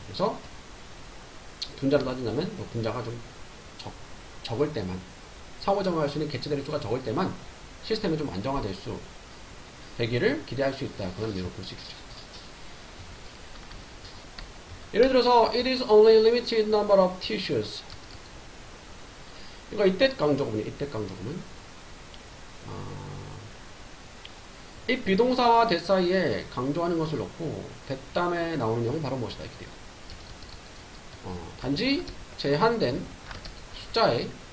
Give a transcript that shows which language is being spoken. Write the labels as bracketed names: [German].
[Korean] 그래서 분자로 따진다면 뭐 분자가 좀 적을 때만 상호작용할 수 있는 개체들의 수가 적을 때만 시스템이 좀 안정화될 수 되기를 기대할 수 있다. 그런 의미로 볼 수 있겠죠. 예를 들어서 [English] it is only limited number of tissues. [Korean] 이거 이때 강조구문이 이 비동사와 that 사이에 강조하는 것을 넣고 that 다음에 나오는 내용은 바로 무엇이다 이렇게 돼요. 단지 제한된 숫자의